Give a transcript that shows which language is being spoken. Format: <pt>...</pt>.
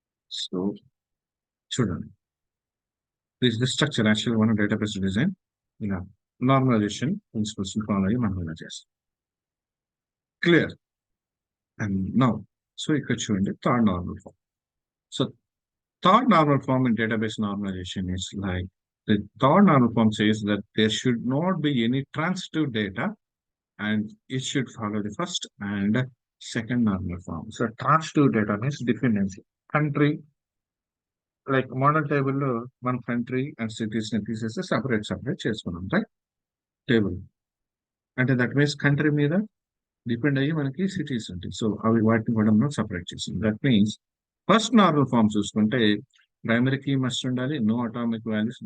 <te>So చూడండి, this the structure actual మనం database design ఇలా నార్మలైజేషన్ ప్రిన్సిపల్స్ ఫాలో అయ్యి మనం ఇలా చేస్తాం. క్లియర్. అండ్ నౌ సో ఇక్కడ చూడండి third normal form.</te> <en>So third normal form in database normalization is like the third normal form says that there should not be any transitive data and it should follow the first and second normal form. So transitive data means dependency. Country, like model table</en> <te>లో మన country and cities ని తీసేసి separate చేసుకున్నాం, right, table. అంటే that means country మీద depend అయ్యి మనకి cities ఉంటాయి. సో అవి వాటిని కూడా మనం సపరేట్ చేసాం. That means first normal form చూసుకుంటే ప్రైమరీ కీ మస్ట్ ఉండాలి, నో అటామిక్ వాల్యూస్.</te>